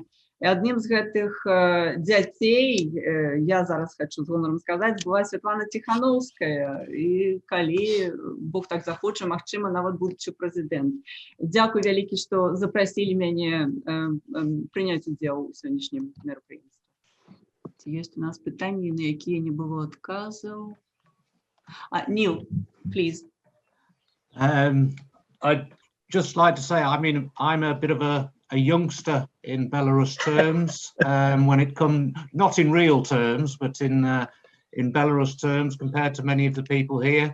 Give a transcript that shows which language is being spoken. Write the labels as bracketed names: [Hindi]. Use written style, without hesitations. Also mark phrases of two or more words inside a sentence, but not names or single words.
[Belarusian] І адным з гэтых дзяцей, я зараз хочу з гонарам сказаць, была Святлана Тихановская, і калі Бог так захоча, магчыма, нават будучы прэзідэнт. Дзякуй вялікі, што запрасілі мяне прыняць удзел у сённяшнім мерапрыемстве. Есть у нас пытанні, на якія не было адказаў. [English] Neil, please. I'd just like to say, I mean, I'm a bit of a youngster in Belarus terms, when it comes, not in real terms, but in Belarus terms compared to many of the people here.